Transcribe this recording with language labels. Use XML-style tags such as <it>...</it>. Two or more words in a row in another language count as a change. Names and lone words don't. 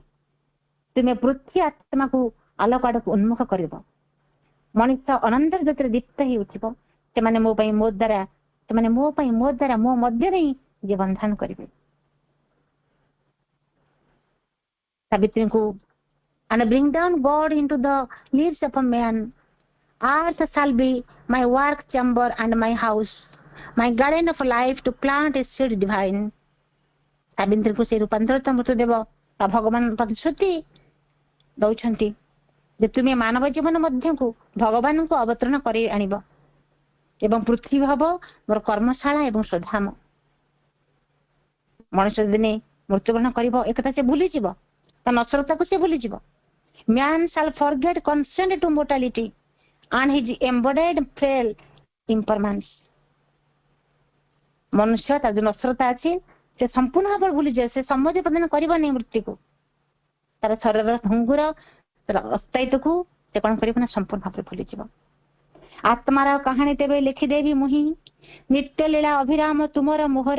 <or>ତୁମେ ପୃଥ୍ୱୀ ଆତ୍ମାକୁ ଆଲୋକ ଆଡକୁ ଉନ୍ମୁଖ କରିବ। ମଣିଷ ଅନନ୍ତର ଜ୍ୟୋତିରେ ଦୀପ୍ତ ହେଇ ଉଠିବ। ସେମାନେ ମୋ ଦ୍ୱାରା ମୋ ମଧ୍ୟରେ ହିଁ ଜୀବନ ଧାରଣ କରିବେ।</or> <en>ସାବିତ୍ରୀଙ୍କୁ and bring down God into the lives of a man. Earth shall be my work chamber and my house, my garden of life to plant a seed divine.</en> <or>ସାବିତ୍ରୀଙ୍କୁ ସେ ରୂପାନ୍ତରିତ ମୃତ୍ୟୁଦେବ ବା ଭଗବାନ ପ୍ରତିଶ୍ରୁତି ଦଉଛନ୍ତି ଯେ ତୁମେ ମାନବ ଜୀବନ ମଧ୍ୟକୁ ଭଗବାନଙ୍କୁ ଅବତରଣ କରି ଆଣିବ ଏବଂ ପୃଥିବୀ ହବ ମୋର କର୍ମଶାଳା ଏବଂ ଶ୍ରଦ୍ଧାମ। ମଣିଷ ଦିନେ ମୃତ୍ୟୁବରଣ କରିବ ଏକଥା ସେ ଭୁଲିଯିବ, ତା ନଶ୍ୱରତାକୁ ସେ ଭୁଲିଯିବ।</or> <en>Man shall forget consent to mortality and his embodied frail impermanence.</en> <or>ମନୁଷ୍ୟ ତାର ଯୋଉ ନଶ୍ୱରତା ଅଛି ସେ ସମ୍ପୂର୍ଣ୍ଣ ଭାବରେ ଭୁଲିଯାଏ। ସେ ସମ୍ମତି ପ୍ରଦାନ କରିବନି ମୃତ୍ୟୁକୁ। ତାର ଶରୀରର ଭଙ୍ଗୁର ତାର ଅସ୍ଥାୟିତ୍ୱକୁ ସେ କଣ କରିବ ନା ସମ୍ପୂର୍ଣ୍ଣ ଭାବରେ ଭୁଲିଯିବ। ଆତ୍ମାର କାହାଣୀ ତେବେ ଲେଖିଦେବି ମୁହିଁ, ନିତ୍ୟ ଲୀଳା ଅଭିରାମ ତୁମର ମୋହର।</or>